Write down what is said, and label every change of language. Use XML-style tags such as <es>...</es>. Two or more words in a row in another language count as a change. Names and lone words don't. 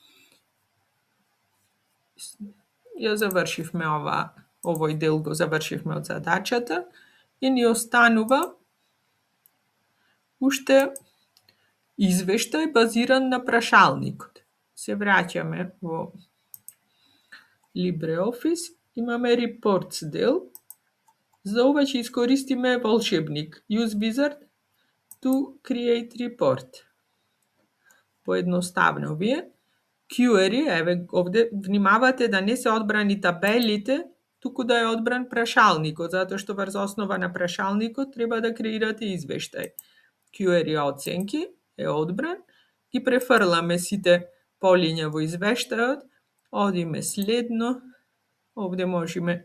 <mk>Ја завршивме овој дел го завршивме од задачата и ни останува уште извештај базиран на прашалникот. Се враќаме во LibreOffice, имаме Reports дел. За ова ќе искористиме волшебник.</mk> <en>Use Wizard to create report.</en> <mk>Поедноставно вие. Query, еве овде внимавате да не се одбрани табелите, туку да е одбран прашалникот, затоа што врз основа на прашалникот треба да креирате извештај. Query оценки е одбран, ги префрламе сите полиња во извештајот, одиме следно, овде можеме</mk>